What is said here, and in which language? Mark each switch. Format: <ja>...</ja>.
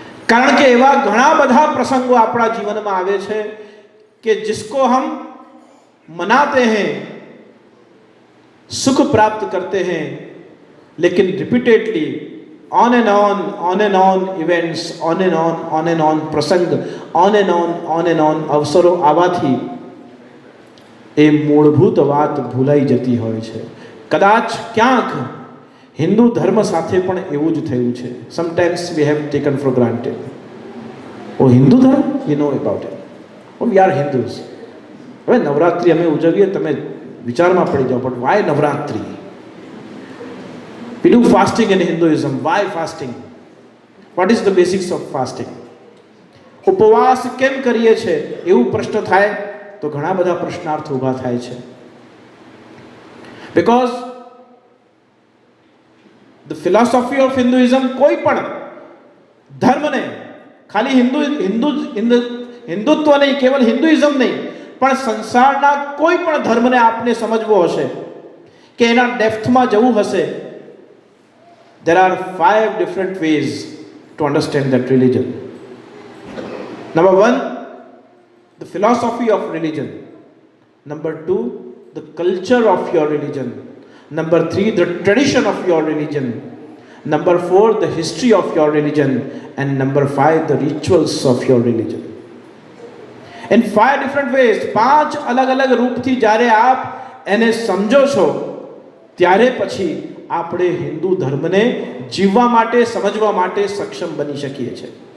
<gu>કારણ કે એવા ઘણા બધા પ્રસંગો આપણા જીવનમાં આવે છે કે</gu> <hi>जिसको हम मनाते हैं, सुख प्राप्त करते हैं, लेकिन</hi> <en>repeatedly on and on</en> <gu>events, on and on प्रसंग, ऑन एंड ऑन અવસરો આવવાથી એ મૂળભૂત વાત ભૂલાઈ જતી હોય છે. કદાચ ક્યાંક હિન્દુ ધર્મ સાથે પણ એવું જ થયું છે.</gu> <en>Sometimes we have taken for granted. Oh Hindu dharma, we know about it. Oh we are Hindus.</en> <gu>હવે નવરાત્રિ અમે ઉજવીએ, તમે વિચારમાં પડી જાઓ,</gu> <en>but why</en> <gu>Navratri?</gu> <en>We do fasting in Hinduism. Why fasting? What is the basics of fasting?</en> <gu>ઉપવાસ કેમ કરીએ છે એવું પ્રશ્ન થાય તો ઘણા બધા પ્રશ્નાર્થ ઊભા થાય છે.</gu> <en>Because the philosophy of Hinduism,</en> <gu>કોઈ પણ ધર્મને, ખાલી હિન્દુત્વ નહીં, કેવલ હિન્દુઇઝમ નહીં, પણ સંસારના કોઈ પણ ધર્મને આપને સમજવો હશે કે એના ડેપ્થમાં જવું હશે,</gu> <en>there are 5 different ways to understand that religion. Number 1, the philosophy of religion. Number 2, the culture of your religion. Number 3, the tradition of your religion. Number 4, the history of your religion. And number 5, the rituals of your religion. In 5 different ways,</en> <gu>5 અલગ-અલગ રૂપથી જ્યારે આપ એને સમજો છો ત્યારે પછી આપણે હિન્દુ ધર્મને જીવવા માટે, સમજવા માટે સક્ષમ બની શકીએ છીએ.</gu>